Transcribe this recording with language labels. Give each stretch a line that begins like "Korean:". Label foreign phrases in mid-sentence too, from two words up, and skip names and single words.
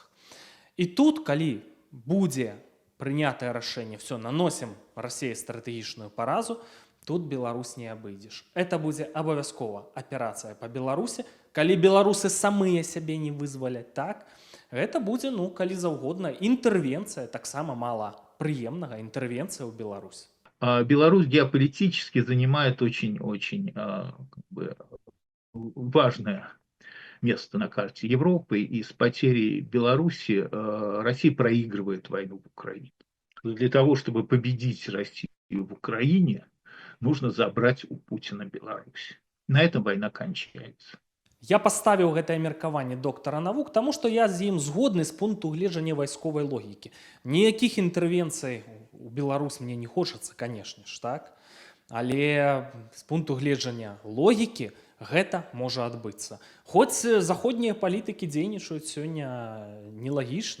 Belarusian: І тут, калі будзе прынятае рашэнне, все, наносім России стратэгічную паразу, тут Беларусь не абыдзеш. Это будзе абавязкова аперацыя па Беларусі. Калі беларусы самыя сябе не вызваляць, так, гэта будзе, ну, калі заўгодна, інтэрвенцыя, таксама мала прыемнага, інтэрвенцыя ў Беларусь.
Russian: Беларусь геополитически занимает очень-очень важное место на карте Европы, и с потерей Беларуси Россия проигрывает войну в Украине. Для того, чтобы победить Россию в Украине, нужно забрать у Путина Беларусь. На этом война кончается.
Belarusian: Я паставіў гэтае меркаванне доктара навук, таму што я з ім згодны з пункту гледжання вайсковай логікі. Ніякіх інтэрвенцый у Беларусь мне не хочацца, канешне ж, так? Але з пункту гледжання логікі гэта можа адбыцца. Хоць заходнія палітыкі дзейнічаюць сёння нелагічна.